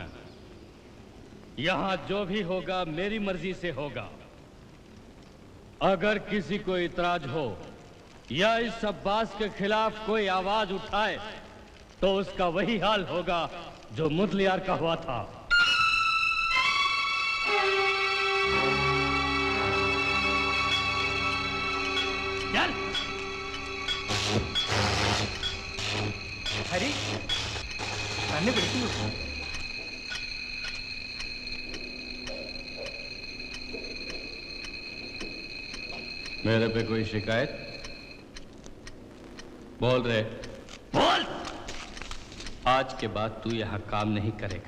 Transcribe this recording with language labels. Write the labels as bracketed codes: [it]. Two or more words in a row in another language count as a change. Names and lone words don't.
[hi] यहां जो भी होगा मेरी मर्जी से होगा। अगर किसी को इतराज हो या इस अब्बास के खिलाफ कोई आवाज उठाए तो उसका वही हाल होगा जो मुदलियार का हुआ था। [ml] ഹരി തന്നെ വിളിക്കുന്നു. [hi] मेरे पे कोई शिकायत? बोल रहे बोल। आज के बाद तू यहां काम नहीं करेगा।